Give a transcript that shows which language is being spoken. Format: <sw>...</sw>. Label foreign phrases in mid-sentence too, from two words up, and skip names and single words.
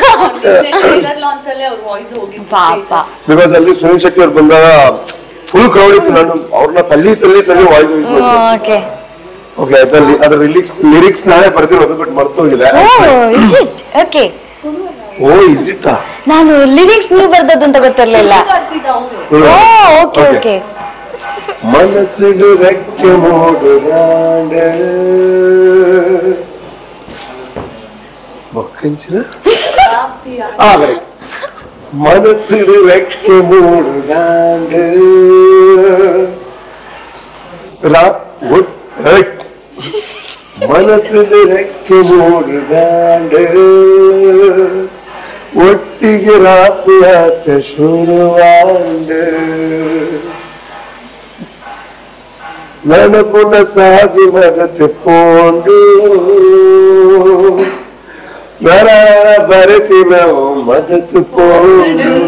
<kn>ಬಿಕಾಸ್ ಅಲ್ಲಿ ಸುನಿಲ್ ಶೆಟ್ಟಿ ಅವ್ರು ಬಂದಾಗ</kn> <en>full crowd</en> <kn>ಇತ್ತು. ನಾನು ಅವ್ರನ್ನ ತಳ್ಳಿ ವಾಯ್ಸ್ ಓಕೆ ಓಕೆ, ಅದ್ರ ಲಿರಿಕ್ಸ್ ನಾನೇ ಬರ್ದಿರೋದು, ಬಟ್ ಮರ್ತೋಗಿದೆ. ಓಕೆ,</kn> <en>Oh is it?</en> <kn>ನಾನು ಲಿರಿಕ್ಸ್ ನೀವು ಬರ್ದದ್ದು ಅಂತ ಗೊತ್ತಿರ್ಲಿಲ್ಲ. ಓಕೆ ಓಕೆ.</kn> <tcy>ಮನಸ್ಸಿಡು ರೆಕ್ಕೆ ಮೂಡುಗಾಂಡೆ ಬೊಕ್ಕಂಚಿನ ಮನಸ್ಸಿಡು ರೆಕ್ಕೆ ಮೂಡುಗಾಂಡೆ ಮನಸ್ಸಿನ ರೆಕ್ಕೆ ಮೂಡುಗಾಂಡೆ ಒಟ್ಟಿಗೆ ರಾತ್ರಿ ಆಸೆ ಶುರುವಾಂಡು ನೆನಪುನ ಸಾಗಿ ಮದತೆ ಪೋಂಡು ನರ ಬರತಿನ ಮದತು ಪೋಂಡು</tcy>